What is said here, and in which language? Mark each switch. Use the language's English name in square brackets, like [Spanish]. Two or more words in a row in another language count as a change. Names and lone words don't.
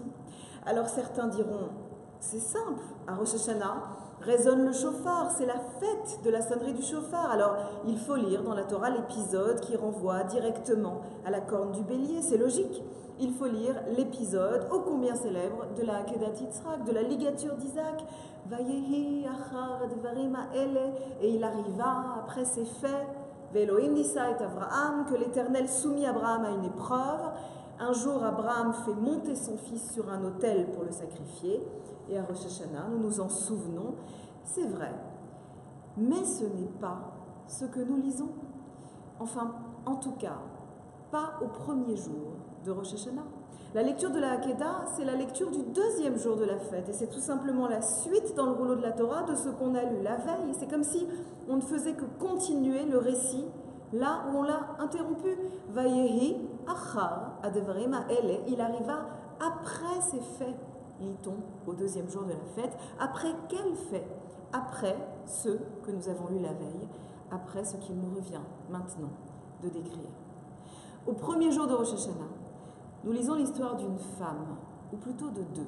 [French] Alors certains diront, c'est simple, à Rosh Hashanah résonne le shofar, c'est la fête de la sonnerie du shofar. Alors il faut lire dans la Torah l'épisode qui renvoie directement à la corne du bélier, c'est logique. Il faut lire l'épisode ô combien célèbre de la Akedat Yitzhak, de la ligature d'Isaac. [Hebrew] ויהי אחר הדברים האלה, [French] et il arriva après ces faits, [Hebrew] והאלהים נסה את אברהם, [French] que l'Éternel soumit Abraham à une épreuve. Un jour, Abraham fait monter son fils sur un autel pour le sacrifier, et à Rosh Hashanah, nous nous en souvenons. C'est vrai, mais ce n'est pas ce que nous lisons. Enfin, en tout cas, pas au premier jour de Rosh Hashanah. La lecture de la Hakeda, c'est la lecture du 2e jour de la fête, et c'est tout simplement la suite dans le rouleau de la Torah de ce qu'on a lu la veille. C'est comme si on ne faisait que continuer le récit là où on l'a interrompu. [Hebrew] ויהי אחר הדברים האלה, [French] il arriva après ces faits, lit-on au 2e jour de la fête. Après quels faits? Après ceux que nous avons lus la veille, après ce qu'il nous revient maintenant de décrire. Au premier jour de Rosh Hashanah, nous lisons l'histoire d'une femme, ou plutôt de deux.